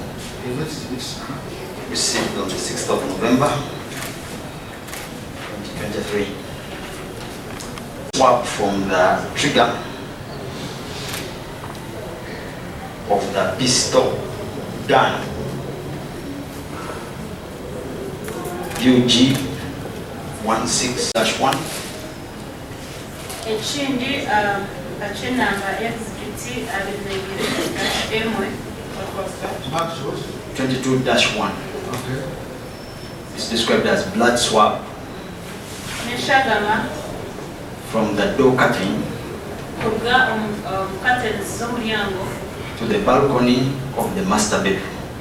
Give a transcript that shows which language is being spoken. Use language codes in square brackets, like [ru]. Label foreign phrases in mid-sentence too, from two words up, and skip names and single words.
[en] It's Received on the 6th of November 2023. Swap from the trigger of the pistol gun UG 16-1. [nyn] Ekindi akinamba exhibit abirengire emwe. [en] What was that? 22-1. okay. It's described as blood swab [nyn] Neshagama [en] from the door curtain [nyn] kuruga curtains z'omulyango [en] to the balcony of the master bedroom.